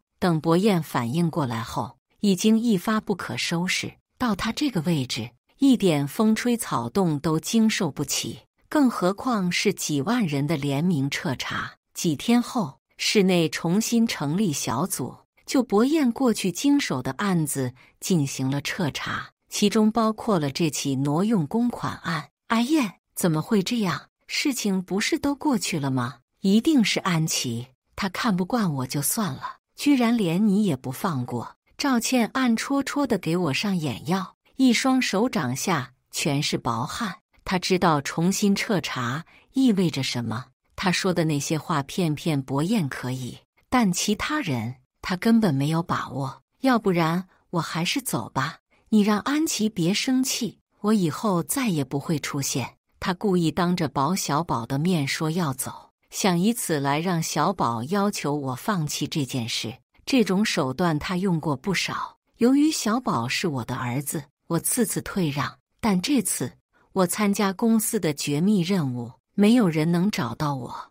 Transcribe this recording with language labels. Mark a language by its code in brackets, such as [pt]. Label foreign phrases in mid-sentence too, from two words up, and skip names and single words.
[zh] 等薄彥反應過來後，已經一發不可收拾。到他這個位置，一點風吹草動都經受不起，更何況是幾萬人的聯名徹查。幾天後，市內重新成立小組，就薄彥過去經手的案子進行了徹查，其中包括了這起挪用公款案。哎呀，怎麼會這樣？事情不是都過去了嗎？一定是安琪，他看不慣我就算了，居然連你也不放過。趙倩暗戳戳地給我上眼藥，一雙手掌下全是薄汗。她知道重新徹查意味着什麼。她說的那些話騙薄燕可以，但其他人她根本沒有把握。要不然我還是走吧，你讓安琪別生氣，我以後再也不會出現。她故意當着保小寶的面說要走，想以此來讓小寶要求我放棄這件事。這種手段她用過不少。由於小寶是我的兒子，我次次退讓，但這次我參加公司的絕密任務，沒有人能找到我。